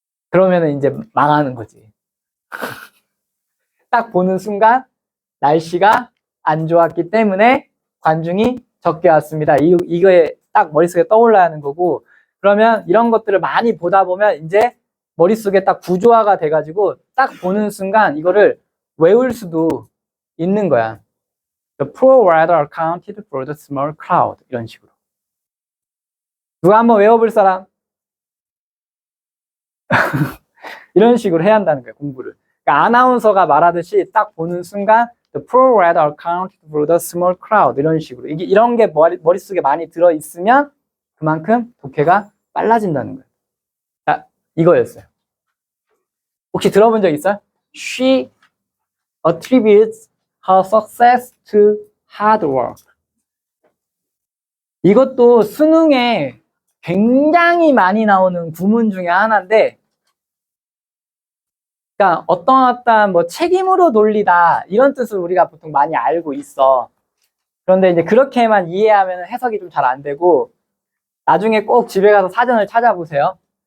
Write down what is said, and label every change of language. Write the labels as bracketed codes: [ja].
[ko] 그러면은 이제 망하는 거지. 딱 보는 순간 날씨가 안 좋았기 때문에 관중이 적게 왔습니다. 이거에 딱 머릿속에 떠올라야 하는 거고 그러면 이런 것들을 많이 보다 보면 이제 머릿속에 딱 구조화가 돼가지고 딱 보는 순간 이거를 외울 수도 있는 거야. [en] The poor weather accounted for the small crowd. [ko] 이런 식으로. 누가 한번 외워볼 사람? 이런 식으로 해야 한다는 거야, 공부를. 그러니까 아나운서가 말하듯이 딱 보는 순간 [en] The poor weather accounted for the small crowd. [ko] 이런 식으로. 이런 게 머릿속에 많이 들어있으면 그만큼 독해가 빨라진다는 거예요. 자, 이거였어요. 혹시 들어본 적 있어요? [en] She attributes her success to hard work. [ko] 이것도 수능에 굉장히 많이 나오는 구문 중에 하나인데, 그러니까 어떤 뭐 책임으로 돌리다 이런 뜻을 우리가 보통 많이 알고 있어. 그런데 이제 그렇게만 이해하면 해석이 좀 잘 안 되고, 나중에 꼭 집에 가서 사전을 찾아보세요.